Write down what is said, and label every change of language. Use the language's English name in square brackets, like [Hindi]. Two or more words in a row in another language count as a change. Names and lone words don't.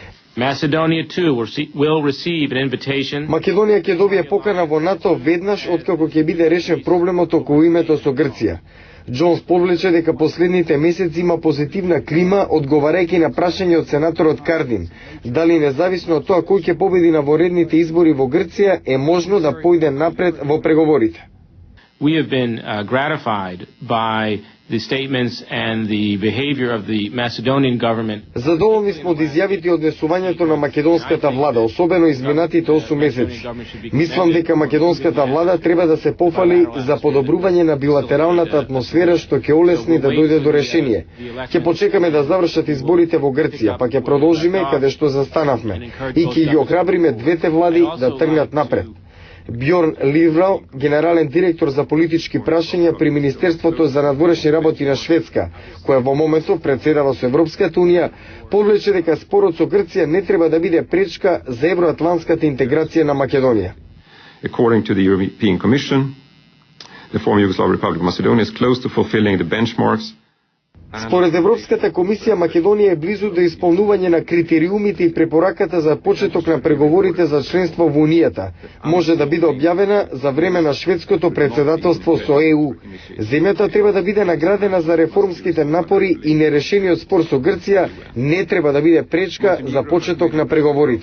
[Macedonian] Македонија ќе добие покана во НАТО веднаш откако ќе биде решен проблемот околу името со Грција. Джонс повлече дека последните месеци има позитивна клима, одговарајќи на прашање од сенаторот Кардин, дали независно од тоа кој ќе победи на воредните избори во Грција е можно да појде напред во преговорите. [English] We have been gratified by the statements and the behavior of the Macedonian government. [Macedonian] Задоволни сме од изјавите и однесувањето на македонската влада, особено изминатите 8 месеци. Мислам дека македонската влада треба да се пофали за подобрување на билатералната атмосфера што ќе олесни да дојде до решение. Ќе почекаме да завршат изборите во Грција, па ќе продолжиме каде што застанавме и ќе ги охрабриме двете влади да тргнат напред. Бьорн Ливрал, генерален директор за политички прашања при Министерството за надворешни работи на Шведска, која во моментов председава со Европската унија, повлече дека спорот со Грција не треба да биде пречка за евроатлантската интеграција на Македонија. [English] According to the European Commission, the former Yugoslav Republic of Macedonia is close to fulfilling the benchmarks. [Macedonian] Според Европската комисија, Македонија е близу до исполнување на критериумите и препораката за почеток на преговорите за членство во Унијата. Може да биде објавена за време на шведското председателство со ЕУ. Земјата треба да биде наградена за реформските напори и нерешениот спор со Грција не треба да биде пречка за почеток на преговорите.